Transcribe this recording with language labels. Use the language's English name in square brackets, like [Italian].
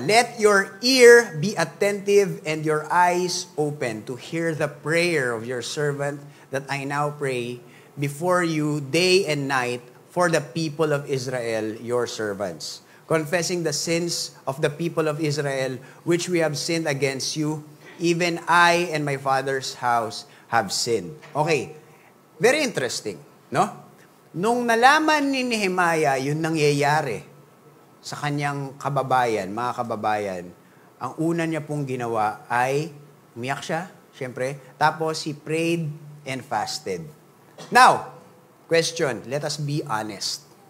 [English] Let your ear be attentive and your eyes open to hear the prayer of your servant that I now pray before you day and night for the people of Israel, your servants, confessing the sins of the people of Israel which we have sinned against you. Even I and my father's house have sinned. Okay. Very interesting, no? [Filipino] Nung nalaman ni Nehemiah yung nangyayari sa kanyang kababayan, mga kababayan, ang una niya pong ginawa ay umiyak siya, syempre, tapos [English] he prayed and fasted. Now, question, let us be honest.